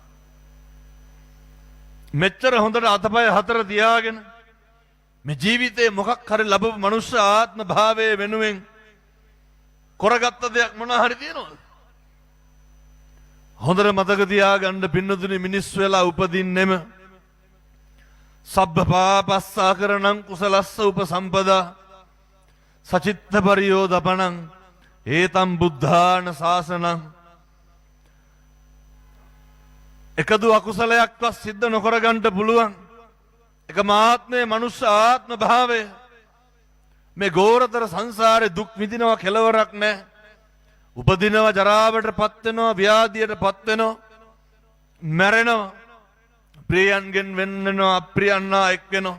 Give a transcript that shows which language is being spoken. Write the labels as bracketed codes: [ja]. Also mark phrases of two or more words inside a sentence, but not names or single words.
[si] මෙච්චර හොඳට අතපය හතර තියාගෙන මේ ජීවිතේ මොකක් හරි ලැබපු මනුෂ්‍ය ආත්ම භාවයේ වෙනුවෙන් කරගත්ත දෙයක් මොනවා හරි තියෙනවද? හොඳට මතක තියාගන්න පින්නතුනි, මිනිස් වෙලා උපදින්නෙම [pi] සබ්බ පාපස්සා කරණං කුසලස්ස උපසම්පදා සචිත්ත පරියෝදපණං ඒතම් බුද්ධාන ශාසනං. [si] එකදු අකුසලයක්වත් සිද්ධ නොකර ගන්නට පුළුවන් එක මාත්මේ මනුෂ්‍ය ආත්ම භාවය. මේ ගෝරතර සංසාරේ දුක් විඳිනවා කෙලවරක් නැහැ. උපදිනවා, ජරාවට පත් වෙනවා, ව්‍යාධියට පත් වෙනවා, මැරෙනවා, ප්‍රියයන්ගෙන් වෙන් වෙනවා, අප්‍රියන්නා එක් වෙනවා.